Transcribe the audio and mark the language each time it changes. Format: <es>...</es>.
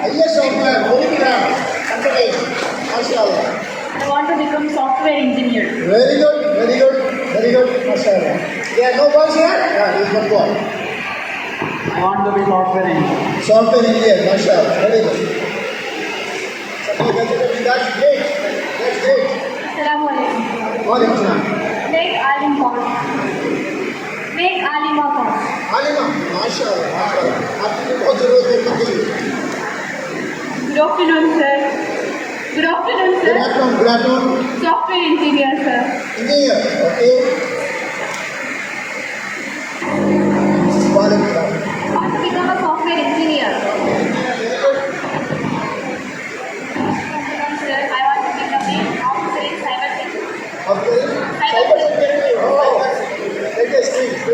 <en>IAS software very good माशाल्लाह I want to become software engineer. Very good very good very good माशाल्लाह yeah no boys here yeah is one boy I want to be software engineer. Software engineer माशाल्लाह very good that's great that's great</en> <ar>Assalamu alaikum. वालेकुम सलाम</ar> <en>Make alim call. Make alima call.</en> <hi>आलिमा माशाल्लाह माशाल्लाह आपकी तो बहुत जरूरत है उनके लिए</hi> <en>Good afternoon, sir. Good afternoon, good sir. Afternoon Software engineer, sir. Engineer okay वालेकुम सलाम I want to become a software engineer. Sir, I want to become a officer in cyber security. Okay cyber security oh latest thing</en>